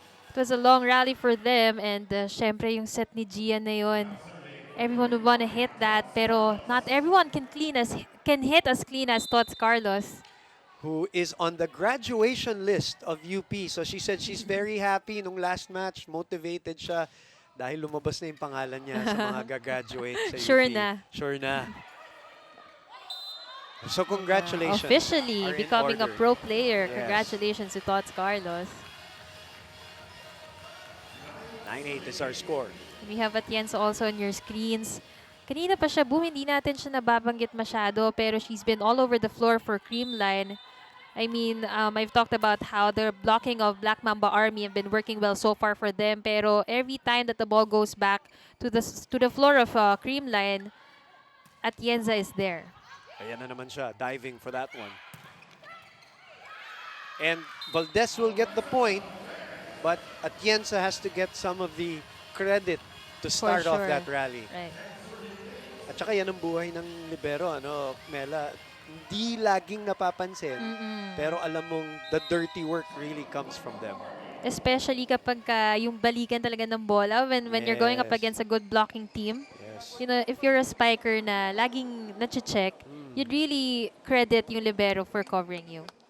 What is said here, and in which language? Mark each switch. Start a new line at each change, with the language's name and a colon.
English: It was a long rally for them. And
Filipino: syempre yung set ni Gian na yun.
English: Everyone would want to hit that. Pero not everyone can hit as clean as Tots Carlos. Who is on the graduation list of UP. So she said she's very happy nung last match.
Filipino: Motivated siya dahil lumabas na yung pangalan niya sa mga gagraduate sa UP.
English: Sure na. Sure na. So congratulations. Officially becoming a pro player. Yes. Congratulations to Tots Carlos. 9-8 is our score. We have Atienza also on your screens.
Filipino: Kanina pa siya, hindi natin siya nababanggit masyado,
English: pero she's been all over the floor for Creamline. I mean, I've talked about how the blocking of Black Mamba Army have been working well so far for them, pero every time that the ball goes back to the floor of Creamline, Atienza is there.
Filipino: Ayan na naman siya,
English: diving for that one. And Valdez will get the point, but Atienza has to get some of the credit to start off that rally. Right.
Filipino: At saka yan ang buhay ng libero, Mela. Hindi laging napapansin, pero alam mong
English: the dirty work really comes from them. Especially
Filipino: kapag yung balikan talaga ng bola
English: when you're going up against a good blocking team. Yes. You know, if you're a spiker na laging nache-check, you'd really credit yung libero for covering you.